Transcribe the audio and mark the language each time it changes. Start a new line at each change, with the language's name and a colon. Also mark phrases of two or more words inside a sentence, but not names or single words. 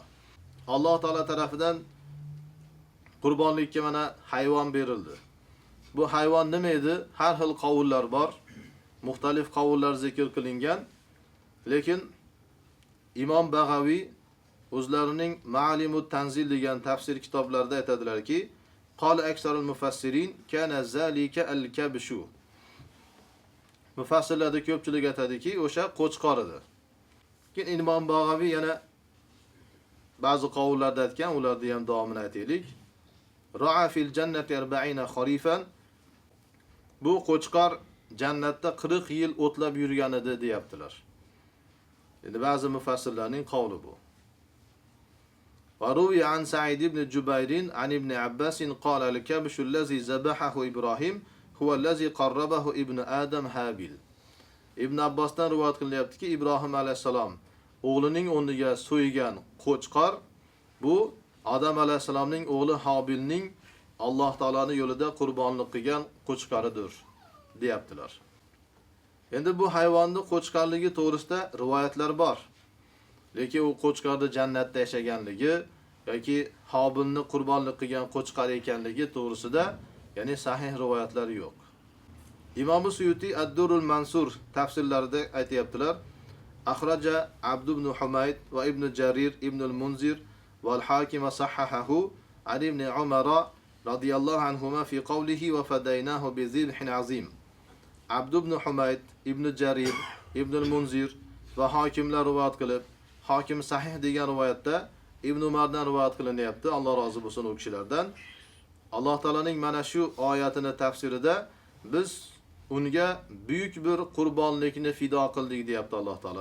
Uzbek: Alloh taolo tarafidan qurbonlikka mana hayvon berildi. Bu hayvon nima edi? Har xil qavullar bor. Muxtalif qavullar zikr qilingan. Lekin Imom Bag'aviy o'zlarining Ma'limut Tanzil degan tafsir kitoblarida aytadilarki,
Arabic: قال أكثر المفسرين كان ذلك الكبش.
Uzbek: Mufassirlarda ko'pchilik aytadiki, o'sha qo'chqor edi. Keyin Imom Bag'aviy yana ba'zi qavullarda aytgan, ularni ham davomini aytaylik.
Arabic: رعى في الجنة 40 خريفا.
Uzbek: Bu qo'chqor jannatda 40 yil o'tlab yurgan edi deyaptilar. Endi ba'zi mufassirlarning qavli bu.
Arabic: وروي عن سعيد بن جبير عن ابن عباس قال الكبش الذي ذبحه إبراهيم هو الذي قربه ابن آدم هابيل.
Uzbek: Ibn Abbosdan rivoyat qilyaptiki, Ibrohim alayhisalom o'g'lining o'rniga so'ygan qo'chqor bu Adam alayhisalomning o'g'li Habilning Alloh taolaning yo'lida qurbonlik qilgan qo'chqoridir deyaptilar. Endi bu hayvonning qo'chqorligi to'g'risida rivoyatlar bor. Lekin u qo'chqorda jannatda yashaganligi yoki Habilni qurbonlik qilgan qo'chqor ekanligi to'g'risida ya'ni sahih rivoyatlar yo'q. Imom Suyuti Ad-Durrul Mansur tafsirlarida aytayaptilar:
Arabic: أخرج عبد بن حميد وابن جرير ابن المنذر والحاكم صححه عن ابن عمر رضي الله عنهما في قوله وفديناه بذبح عظيم.
Uzbek: Abd ibn Humayd, Ibn Jarir, Ibn al-Munzir va Hakimlar rivoyat qilib, Hakim sahih degan rivoyatda Ibn Umardan rivoyat qilinyapti. Alloh rozi bo'lsin u kishilardan. Alloh taolaning mana shu oyatini tafsirida biz unga buyuk bir qurbonlikni fido qildik deyapti Alloh taolo.